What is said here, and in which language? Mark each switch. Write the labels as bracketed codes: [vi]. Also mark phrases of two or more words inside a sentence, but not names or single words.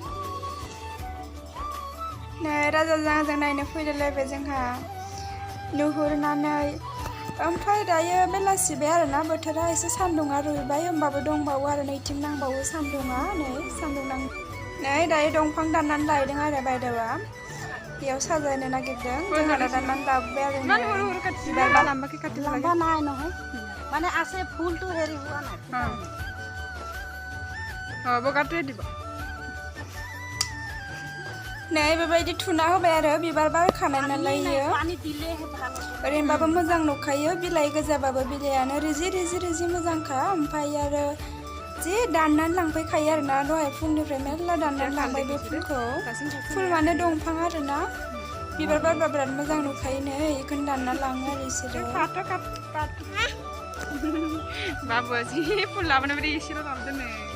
[brx] नै राजाजों आंजों नायनो फैलायलायबाय जोंहा नुहुरनानै ओमफ्राय दायो बेलासिबाय आरोना बोथोरा एसे सान्दुङा रुइबाय होमबाबो दंबावो आरो नैथिं नांबावो सान्दुङा नै सान्दुं नै दायो दंफां दाननानै लायदों आरो बायदेवआ बेयाव साजायनो नागिरदों जोंहा दाननानै लाबोबाय आरो [as] लंबा নাই নহয় মানে আছে ফুলটো হেৰি হোৱা নাই [brx] बगाटे দিব नै बेबायदि थुना होबाय आरो बिबार बारखानाय नालाय इयो ओरैनोबाबो मोजां नुखायो बिलाइ गोजाबाबो बिलाइयानो रिजि रिजि रिजि मोजांखा ओमफ्राय आरो जि दाननानै लांफैखायो आरोना दहाय फुंनिफ्राय मेरला दाननानै लांबाय बे फुलखौ फुल माने दंफां आरोना बिबार बारबा बिराद मोजां नुखायो नै बेखौनो दानना लाङो आरो बिसोरो बाबुआ जि फुल लाबोनो बिदि एसेल' लाबोदों नै